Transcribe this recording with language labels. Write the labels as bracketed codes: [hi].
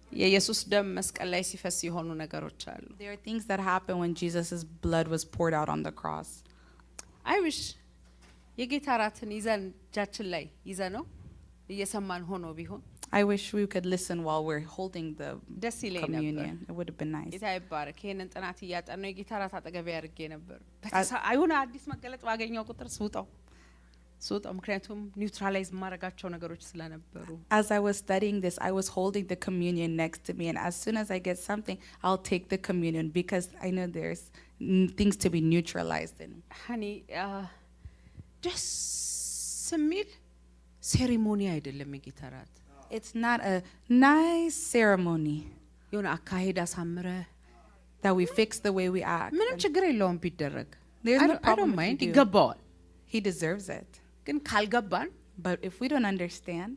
[am] የኢየሱስ ደም መስቀል ላይ ሲፈስ የሆኑ ነገሮች አሉ [en] There are things that happen when Jesus' blood was poured out on the cross. አይ ዊሽ [am] የጌታ ራትን ይዘን እጃችን ላይ ይዘነው እየሰማን ሆኖ ቢሆን [en] I wish we could listen while we're holding the [am] ደስ ይለኝ ነበር [en] communion. It would have been nice. [am] ጌታ ይባረክ ይሄንን ጥናት እያጠናው የጌታ ራት አጠገቤ አድርጌ ነበር አይሁን አዲስ መገለጥ ባገኘው ቁጥር ስውጣው ምክንያቱም ኒውትራላይዝ ማረጋቸው ነገሮች ስለነበሩ [en] As I was studying this, I was holding the communion next to me, and as soon as I get something, I'll take the communion because I know there's things to be neutralized in. [am] ሀኒ ደስ የሚል ሴሪሞኒ አይደለም የጌታ ራት [en] It's not a nice ceremony [am] የሆነ አካሄድ አሳምረ [en] that we fix the way we act. [am] ምንም ችግር የለውም ቢደረግ [en] There's no I problem don't if mind you do. [am] ይገባዋል [en] He deserves it. [am] ግን ካልገባን [en] But if we don't understand,